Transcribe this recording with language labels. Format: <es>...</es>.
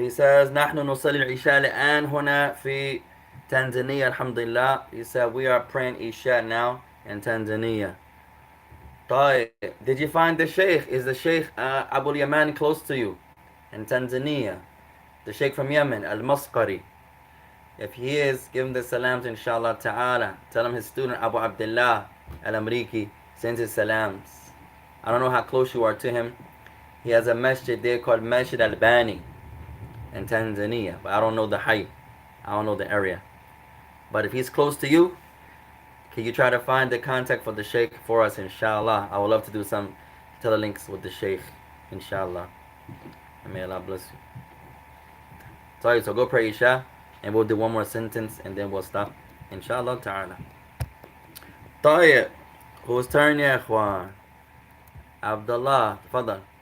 <en>He says,</en> <ar>نحن نصلي العشاء الآن هنا في Tanzania, alhamdulillah.</ar> <en>He said, we are praying Isha now in Tanzania. طيب, did you find the Sheikh? Is the Sheikh Abu Yaman close to you in Tanzania? The Sheikh from Yemen, Al-Masqari. If he is, give him the salams, inshallah ta'ala. Tell him his student Abu Abdullah Al-Amriki sends his salams. I don't know how close you are to him. He has a masjid there called Masjid Al-Bani in Tanzania, but I don't know the height. I don't know the area. But if he's close to you, can you try to find the contact for the Sheikh for us, inshallah? I would love to do some telelinks with the Sheikh, inshallah. And may Allah bless you. Sorry, so go pray Isha, and we'll do one more sentence, and then we'll stop, inshallah ta'ala. طيب, whose turn يا إخوان? Abdullah, تفضل.</en>